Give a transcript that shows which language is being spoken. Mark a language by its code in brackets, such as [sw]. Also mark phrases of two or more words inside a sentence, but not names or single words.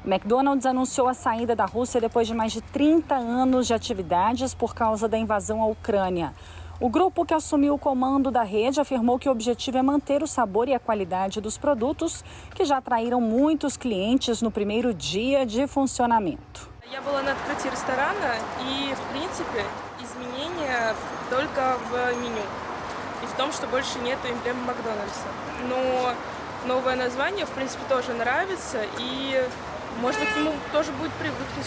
[pt] O McDonald's anunciou a saída da Rússia depois de mais de 30 anos de atividades por causa da invasão à Ucrânia. O grupo que assumiu o comando da rede afirmou que o objetivo é manter o sabor e a qualidade dos produtos, que já atraíram muitos clientes no primeiro dia de funcionamento. [ru] Я была на открытии ресторана, и, в принципе, изменения только в меню. И в том, что больше нету эмблемы Макдональдса. Но новое название, в принципе, тоже нравится, и можно к нему тоже будет привыкнуть.